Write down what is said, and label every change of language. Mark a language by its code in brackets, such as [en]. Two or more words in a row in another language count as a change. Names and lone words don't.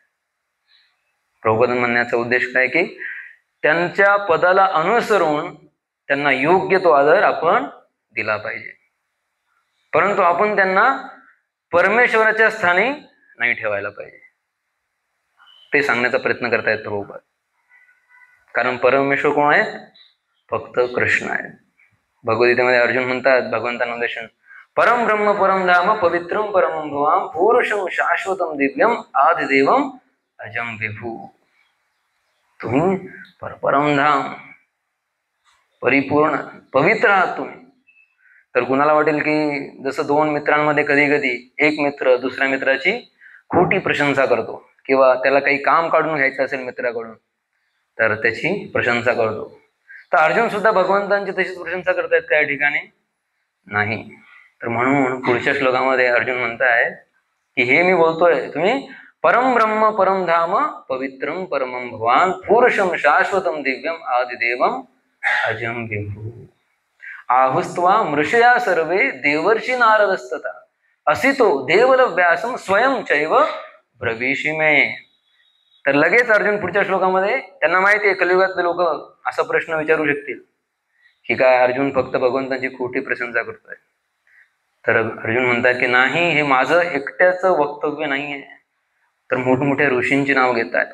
[mr] प्रभुपाद म्हणण्याचा उद्देश काय की त्यांच्या पदाला अनुसरून त्यांना योग्य तो आदर आपण दिला पाहिजे, परंतु आपण त्यांना परमेश्वराच्या स्थानी नाही ठेवायला पाहिजे. ते सांगण्याचा प्रयत्न करतायत प्रभुपाद. कारण परमेश्वर कोण आहेत? फक्त कृष्ण आहेत. भगवद्गीतेमध्ये अर्जुन म्हणतात भगवंतांना उद्देशून, [sa] परम ब्रह्म परम धाम पवित्रम परमं भवाम पुरुषम शाश्वतम दिव्यम आदिदेवम अजम विभू. [mr] तुम्ही [sa] परम धाम [mr] परिपूर्ण पवित्र आहात तुम्ही. तर कुणाला वाटेल की जसं दोन मित्रांमध्ये कधी कधी एक मित्र दुसऱ्या मित्राची खोटी प्रशंसा करतो किंवा त्याला काही काम काढून घ्यायचं असेल मित्राकडून तर त्याची प्रशंसा करतो. तर अर्जुन सुद्धा भगवंतांची तशीच प्रशंसा करतायत त्या ठिकाणी नाही. तर म्हणून पुढच्या श्लोकामध्ये अर्जुन म्हणताय की हे मी बोलतोय तुम्ही [sa] परम ब्रह्म परम धाम पवित्रम परमं भवान पुरुषम शाश्वतम दिव्यम आदिदेवम अजम विभू आहुस्त्वा मृषया सर्वे देवर्षी नारदस्तता असितो देवल व्यासम स्वयं चैव ब्रवीषिमे. [mr] तर लगेच अर्जुन पुढच्या श्लोकामध्ये त्यांना माहिती आहे कलियुगातले लोक असा प्रश्न विचारू शकतील की काय अर्जुन फक्त भगवंतांची खोटी प्रशंसा करतोय. तर अर्जुन म्हणतात की नाही, हे माझं एकट्याचं वक्तव्य नाहीये, तर मोठमोठ्या ऋषींची नाव घेत आहेत.